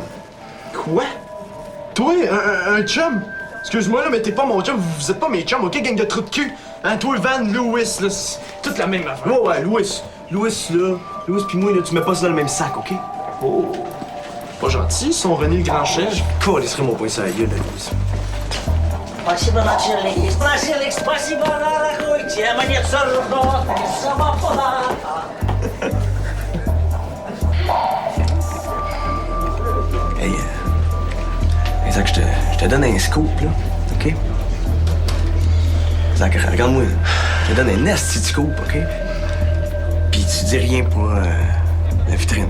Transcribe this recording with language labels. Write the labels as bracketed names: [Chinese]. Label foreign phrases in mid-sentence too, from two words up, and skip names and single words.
[French] Quoi? Toi, un chum? Excuse-moi, là, mais t'es pas mon chum. Vous êtes pas mes chums, OK, gang de trous de cul? Hein, toi, Van, Louis, là, c'est toute la même affaire. Ouais, Louis. Louis, pis moi, là, tu mets pas ça dans le même sac, OK? Oh. Pas gentil, son René le grand chef. Calisserait mon poing sur la gueule, là, Louis. [Russian] Спасибо, начальник. Спасибо, дорогой. Мне все равно. Самопала. [French] Hey, Zach, je te donne un scoop, là, OK? Zach, regarde-moi, je te donne un esti de scoop, OK? Puis tu dis rien pour La vitrine.